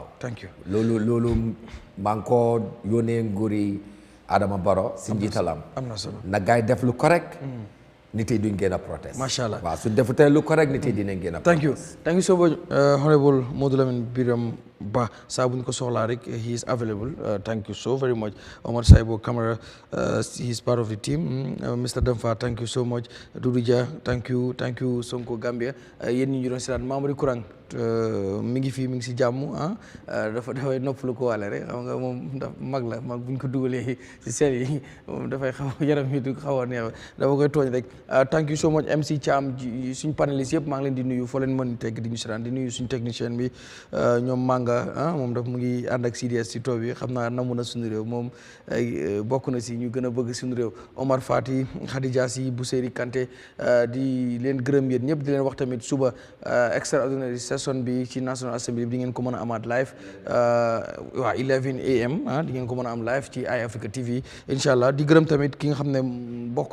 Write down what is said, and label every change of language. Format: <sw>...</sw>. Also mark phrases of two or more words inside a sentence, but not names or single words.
<en>thank you</en> <wo>loolu maa ngi ko yónnee nguuri Adama Barrow si njiitalam am na solo na gaay def lu correct nit yi duñ gën a protest</wo> <ar>ما شاء الله</ar> <wo>waaw su defutee lu correct nit yi dinañ gën a</wo> <en>thank you so much honorable</en> <wo>Modou Lamine Biram Bah saa bu ñu ko soxlaa rek</wo> <en>he is available thank you so very much</en> <wo>Omar Saibo Camara</wo> <en>he is part of the team</en> <wo>Mr Demfa</wo> <en>thank you so much</en> <wo>Doudou Dia</wo> <en>thank you</en> <wo>Sonko Gambia yéen ñi ñu doon seetaan Mamadou Kourang mi ngi fii mi ngi si jàmm dafay noppalu ko waale rek xam nga moom mag bu ñu ko dugalee si seen yi moom dafay xaw yaram yi du xaw a neex dafa koy tooñ rek</wo> <en>thank you so much</en> <wo>MC Thiam suñ panélistes yëpp maa ngi leen di nuyu foo leen mën tegg di ñu seetaan di nuyu suñ technicien bi ñoom Manga moom daf mu ngi ànd ak CDS si tool bi xam naa namu na suñu réew moom bokk na si ñu gën a bëgg suñu réew Omar Fati Khadija Si Bousséri Kanté di leen gërëm yéen ñëpp di leen wax tamit suba</wo> <en>extraordinary session</en> <wo>bi ci National Assembly bi di ngeen ko mën a amaat live waa 11 am di ngeen ko mën a am live ci Eyeafrica TV</wo> <ar>إن شاء الله</ar> <wo>di gërëm tamit ki nga xam ne bokk</wo>